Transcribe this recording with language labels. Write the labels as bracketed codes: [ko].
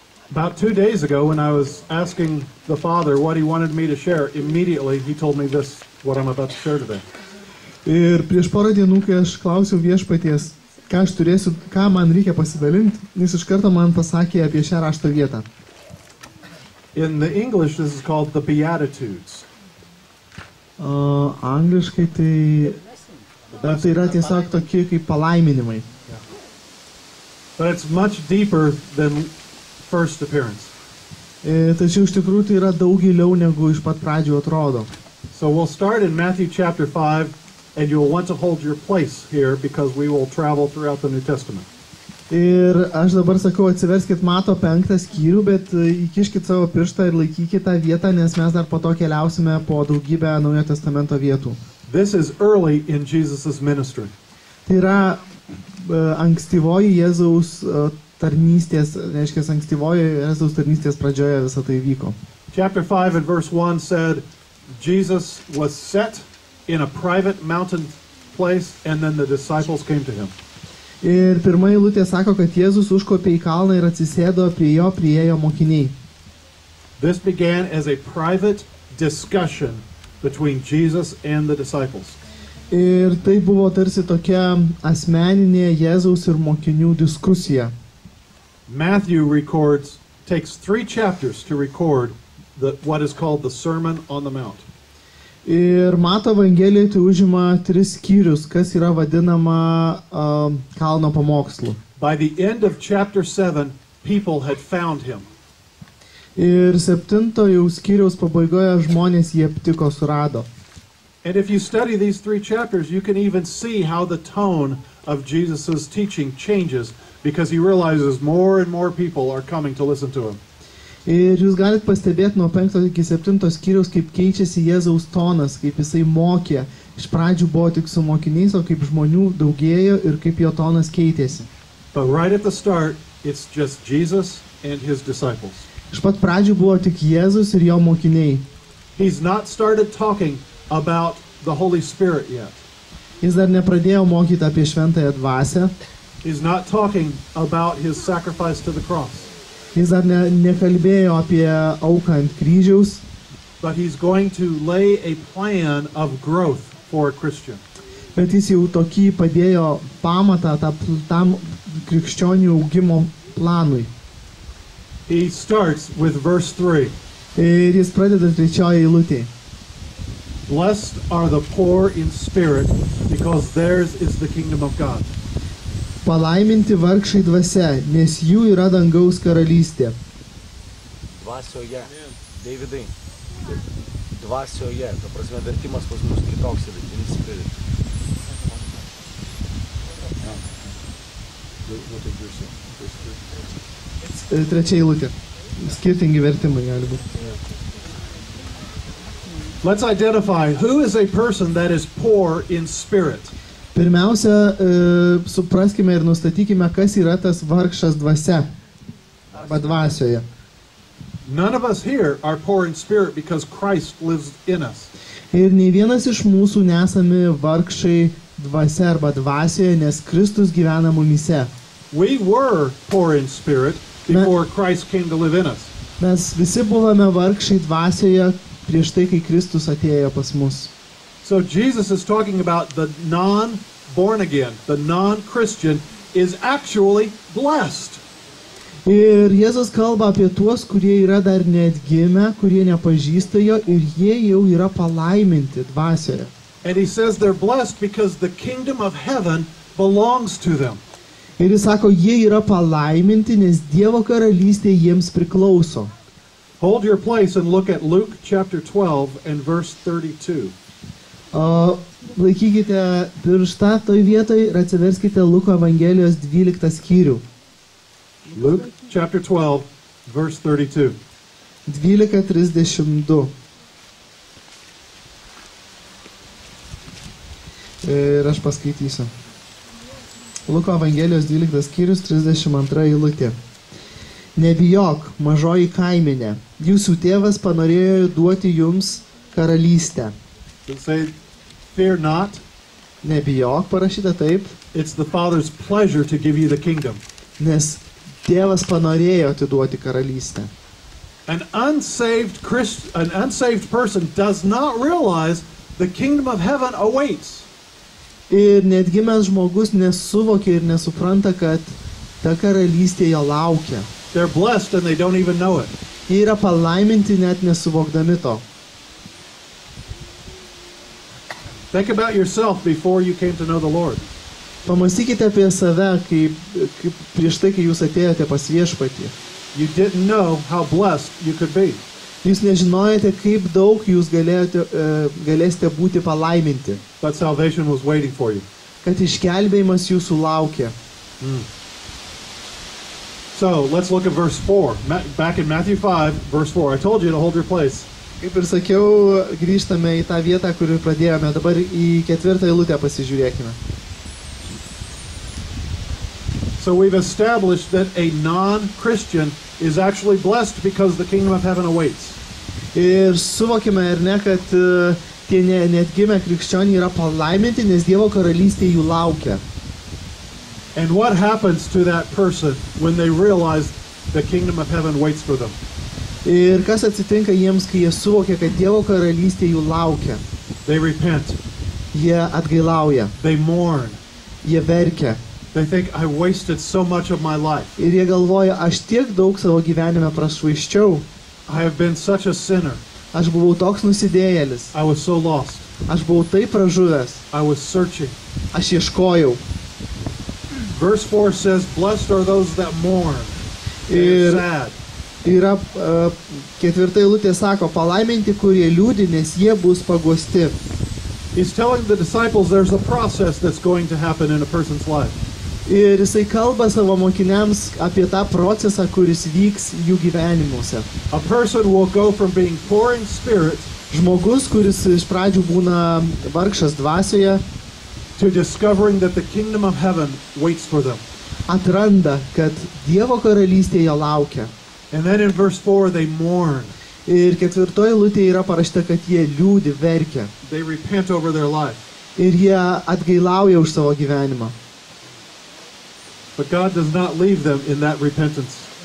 [en] About 2 days ago, when I was asking the Father what he wanted me to share, immediately he told me this, what I'm about to share today. [lt] Ir prieš porą dienų, kai aš klausiau viešpaties, ką man reikia pasidalinti, jis iš karto man pasakė apie šią rašto vietą. [en] In the English, this is called the Beatitudes. [lt] Angliškai tai yra tiesiog tokie kaip palaiminimai. [en] But it's much deeper than first appearance. [lt] Tačiau iš tikrųjų tai yra daug giliau negu iš pat pradžių atrodo. [en] So we'll start in Matthew chapter 5, and you'll want to hold your place here because we will travel throughout the New Testament. [lt] Ir aš dabar sakau, atsiverskit Mato 5 skyrių, bet įkiškit savo pirštą ir laikykit tą vietą, nes mes dar po to keliausime po daugybę Naujojo Testamento vietų. [en] This is early in Jesus' ministry. [lt] Tai yra ankstyvoji Jėzaus tarnystės, reiškia, ankstyvoji Jėzaus tarnystės pradžioje visą tai vyko. [en] Chapter 5 and verse 1 said, Jesus was set in a private mountain place, and then the disciples came to him. [lt] Ir pirma eilutė sako, kad Jėzus užkopė į kalną ir atsisėdo prie jo priėjo mokiniai. [en] This began as a private discussion between Jesus and the disciples. [lt] Ir tai buvo tarsi tokia asmeninė Jėzaus ir mokinių diskusija. [en] Matthew takes 3 chapters to record what is called the Sermon on the Mount. [lt] Ir Mato Evangelijai tai užima 3 skyrius, kas yra vadinama kalno pamokslu. [en] By the end of chapter 7, people had found him. [lt] Ir 7 jau skyriaus pabaigoje žmonės jį aptiko, surado. [en] And if you study these 3 chapters, you can even see how the tone of Jesus' teaching changes because he realizes more and more people are coming to listen to him. [lt] Ir jūs galite pastebėti nuo 5 iki 7 skyriaus, kaip keičiasi Jėzaus tonas, kaip jisai mokė. Iš pradžių buvo tik su mokiniais, o kaip žmonių daugėjo ir kaip jo tonas keitėsi. [en] But right at the start, it's just Jesus and his disciples. [lt] Iš pat pradžių buvo tik Jėzus ir jo mokiniai. [en] He's not started talking about the Holy Spirit yet. [lt] Jis dar nepradėjo mokyti apie šventąją dvasią. [en] He's not talking about his sacrifice to the cross. [lt] Jis dar nekalbėjo apie auką ant kryžiaus. [en] But he's going to lay a plan of growth for a Christian. [lt] Bet jis jau tokį padėjo pamatą tam krikščionių augimo planui. [en] he starts with verse 3. [lt] Ir jis pradeda 3 eilutėje. [en] Blessed are the poor in spirit, because theirs is the kingdom of God. [lt] Palaiminti vargšai dvasia, nes jų yra dangaus karalystė. Dvasioje. Davidai. Dvasioje. Ta prasme, vertimas pas mus kitoks yra. [en] In spirit. [lt] Trečia eilutė. Skirtingi vertimai gali būti. [en] Let's identify who is a person that is poor in spirit. [lt] Pirmiausia, supraskime ir nustatykime, kas yra tas vargšas dvasia arba dvasioje. [en] None of us here are poor in spirit because Christ lives in us. [lt] Ir nei vienas iš mūsų nesame vargšai dvasia arba dvasioje, nes Kristus gyvena mumyse. [en] We were poor in spirit before Christ came to live in us. [lt] Mes visi buvome vargšai dvasioje prieš tai, kai Kristus atėjo pas mus. [en] So Jesus is talking about the non-born again, the non-Christian is actually blessed. [lt] Ir Jėzus kalba apie tuos, kurie yra dar neatgimę, kurie nepažįsta jo ir jie jau yra palaiminti dvasioje. [en] And he says they're blessed because the kingdom of heaven belongs to them. [lt] Ir jis sako, jie yra palaiminti, nes Dievo karalystė jiems priklauso. [en] Hold your place and look at Luke chapter 12 and verse 32. [lt] Laikykite pirštą toj vietoj ir atsiverskite Luko Evangelijos 12 skyrių. [en] Luke chapter 12 verse 32. 12:32. [lt] Ir aš paskaitysiu. Luko Evangelijos 12 skyrius 32 eilutė. Nebijok, mažoji kaimenė, jūsų tėvas panorėjo duoti jums karalystę. [en] It say, fear not. [lt] Nebijok, parašyta taip, [en] It's the Father's pleasure to give you the kingdom. [lt] nes tėvas panorėjo atiduoti karalystę. [en] An unsaved person does not realize the kingdom of heaven awaits. [lt] Ir netgimęs žmogus nesuvokia ir nesupranta, kad ta karalystė jo laukia. [en] They're blessed and they don't even know it. [lt] Jie yra palaiminti net nesuvokdami to. [en] Think about yourself before you came to know the Lord. [lt] Pamastykite apie save, kaip prieš tai, kai jūs atėjote pas viešpatį. [en] You didn't know how blessed you could be. [lt] Jūs nežinojote, kaip daug jūs galėsite būti palaiminti, [en] But salvation was waiting for you. [lt] kad išgelbėjimas jūsų laukia. [en] So let's look at verse 4. Back in Matthew 5, verse 4. I told you to hold your place. [lt] Kaip ir sakiau, grįžtame į tą vietą, kur ir pradėjome. Dabar į 4 eilutę pasižiūrėkime. [en] So we've established that a non-Christian is actually blessed because the kingdom of heaven awaits. [lt] Ir suvokime, ar ne, kad tie neatgimę krikščioniai yra palaiminti, nes Dievo karalystė jų laukia. [en] And what happens to that person when they realize the kingdom of heaven waits for them? [lt] Ir kas atsitinka jiems, kai jie suvokia, kad Dievo karalystė jų laukia? [en] They repent. [lt] Jie atgailauja, [en] They mourn. [lt] jie verkia. [en] They think, I wasted so much of my life. [lt] Ir jie galvoja, aš tiek daug savo gyvenime prašvaiščiau, [en] I have been such a sinner. [lt] aš buvau toks nusidėjėlis, [en] I was so lost. [lt] aš buvau taip pražuvęs, [en] I was searching. [lt] aš ieškojau. [en] Verse 4 says, blessed are those that mourn. They're [lt] Ir [en] sad. [lt] yra 4 eilutė sako, palaiminti, kurie liūdi, nes jie bus paguosti. [en] He's telling the disciples there's a process that's going to happen in a person's life. [lt] Ir jisai kalba savo mokiniams apie tą procesą, kuris vyks jų gyvenimuose. [en] A person will go from being poor in spirit [lt] Žmogus, kuris iš pradžių būna vargšas dvasioje, [en] to discovering that the kingdom of heaven waits for them. [lt] atranda, kad Dievo karalystė jo laukia. [en] And then in verse 4 they mourn. [lt] Ir 4 eilutėje yra parašyta, kad jie liūdi, verkia. [en] They repent over their life. [lt] Ir jie atgailauja už savo gyvenimą. [en] But God does not leave them in that repentance.